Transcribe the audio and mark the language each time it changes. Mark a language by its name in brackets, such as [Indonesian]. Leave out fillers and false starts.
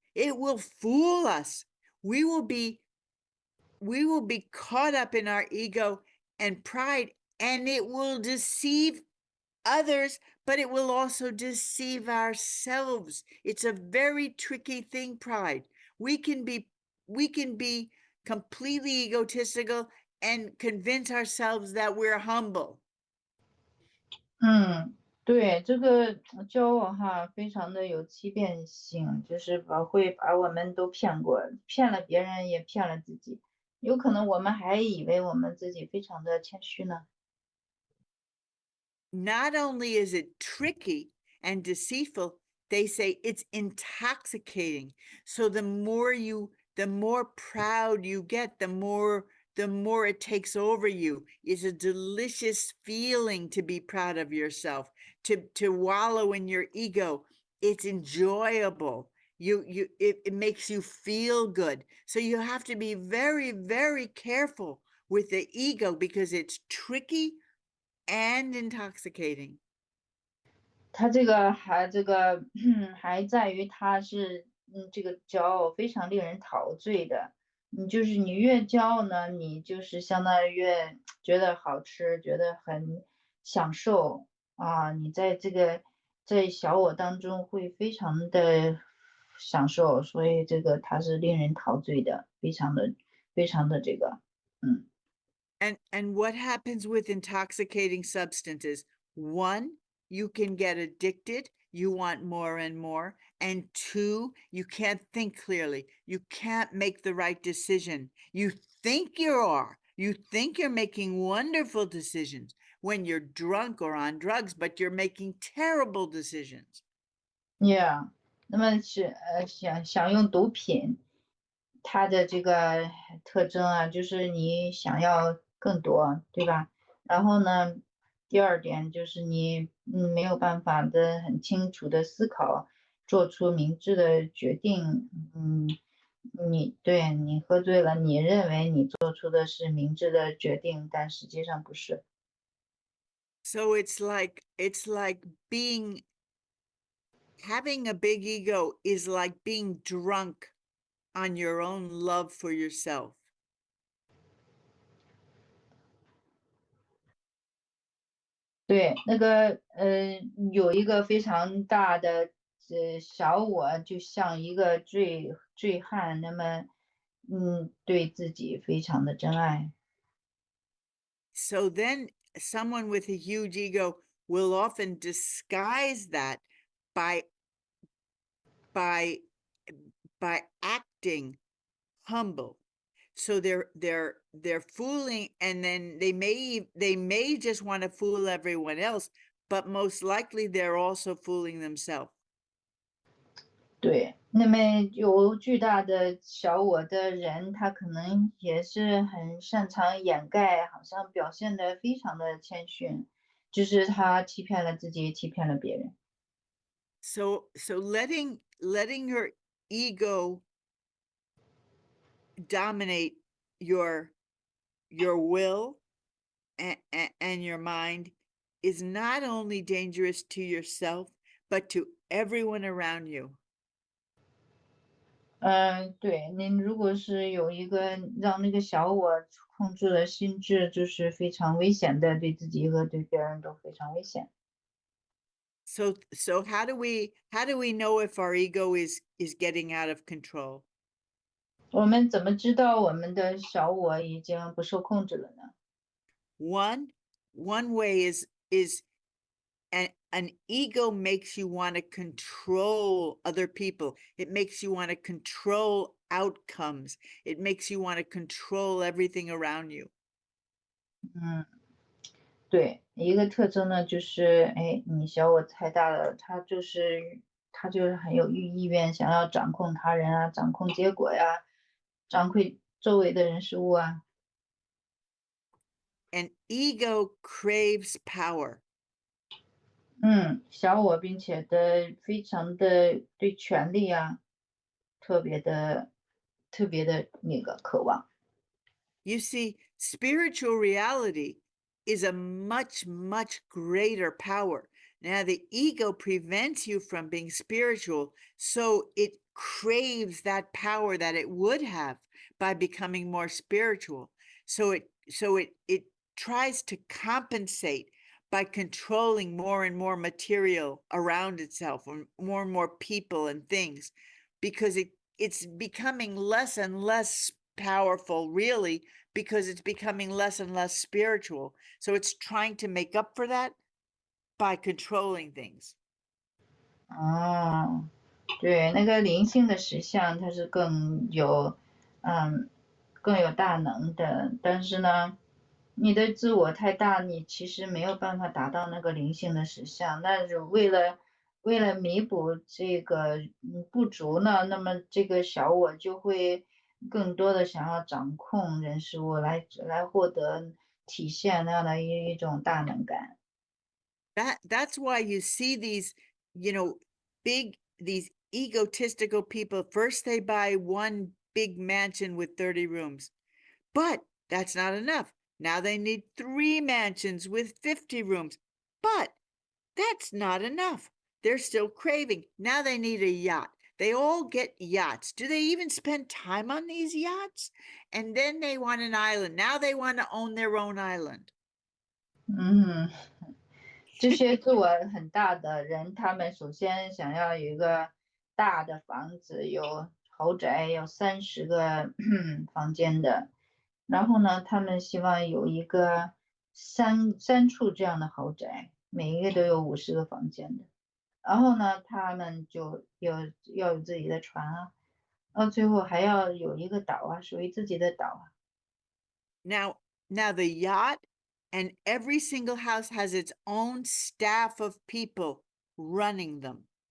[English] It will fool us. We will be caught up in our ego and pride, and it will deceive others, but it will also deceive ourselves. It's a very tricky thing, pride. We can be completely egotistical and convince ourselves that we're humble. [Chinese] 对，这个骄傲哈，非常的有欺骗性，就是会把我们都骗过，骗了别人也骗了自己，有可能我们还以为我们自己非常的谦虚呢。 [English] Not only is it tricky and deceitful, they say it's intoxicating. So the more proud you get, the more it takes over you. It's a delicious feeling to be proud of yourself, to wallow in your ego. It's enjoyable. It makes you feel good. So you have to be very, very careful with the ego, because it's tricky and intoxicating. [Chinese] 他这个还在于他是这个骄傲非常令人陶醉的。就是你越骄傲呢，你就是相当于越觉得好吃，觉得很享受啊。你在小我当中会非常的享受，所以这个它是令人陶醉的，非常的这个 [English] And what happens with intoxicating substances? 1, you can get addicted. You want more and more. And 2, you can't think clearly. You can't make the right decision. You think you are. You think you're making wonderful decisions when you're drunk or on drugs, but you're making terrible decisions. [Chinese] Yeah，那么是想用毒品，它的这个特征啊，就是你想要更多，对吧？然后呢，第二点就是你没有办法的很清楚的思考，做出明智的决定。你喝醉了，你认为你做出的是明智的决定，但实际上不是。 [English] So it's like having a big ego is like being drunk on your own love for yourself. [Chinese] 对，那个有一个非常大的小我，就像一个醉醉汉，那么对自己非常的珍爱。 [English] So then someone with a huge ego will often disguise that by by by acting humble. So they're fooling, and then they may just want to fool everyone else, but most likely they're also fooling themselves. [Chinese] 对，那么有巨大的小我的人，他可能也是很擅长掩盖，好像表现得非常的谦逊，就是他欺骗了自己，欺骗了别人。 [English] So letting your ego dominate your will and your mind is not only dangerous to yourself, but to everyone around you. [Chinese] 对，您如果是有一个让那个小我控制了心智，就是非常危险的，对自己和对别人都非常危险。 [English] So how do we know if our ego is getting out of control? [Chinese] 我们怎么知道我们的小我已经不受控制了呢？ [English] One way is an ego makes you want to control other people. It makes you want to control outcomes. It makes you want to control everything around you. [Chinese] 嗯，对，一个特征呢，就是你小我太大了，他就是很有意愿想要掌控他人啊，掌控结果呀，掌控周围的人事物啊。 [English] And ego craves power. [Chinese] 小我，并且非常的对权力啊，特别的那个渴望。 [English] You see, spiritual reality is a much, much greater power. Now, the ego prevents you from being spiritual, so it craves that power that it would have by becoming more spiritual. So it tries to compensate by controlling more and more material around itself, and more people and things, because it's becoming less and less powerful, really, because it's becoming less and less spiritual. So it's trying to make up for that by controlling things. [Chinese] 哦，对，那个灵性的实相，它是更有大能的，但是呢，你的自我太大，你其实没有办法达到那个灵性的实相。那是为了弥补这个不足呢，那么这个小我就会更多的想要掌控人事物，来获得体现那样的一种大能感。 [English] That's why you see these, these egotistical people. First, they buy one big mansion with 30 rooms, but that's not enough. Now they need 3 mansions with 50 rooms, but that's not enough. They're still craving. Now they need a yacht. They all get yachts. Do they even spend time on these yachts? And then they want an island. Now they want to own their own island. 嗯。 [Chinese] 这些自我很大的人，他们首先想要有一个大的房子，有豪宅，有30个房间的。然后呢，他们希望有一个三处这样的豪宅，每一个都有50个房间的。然后呢，他们就要有自己的船啊，到最后还要有一个岛啊，属于自己的岛啊。 [English] Now the yacht and every single house has its own staff of people running them.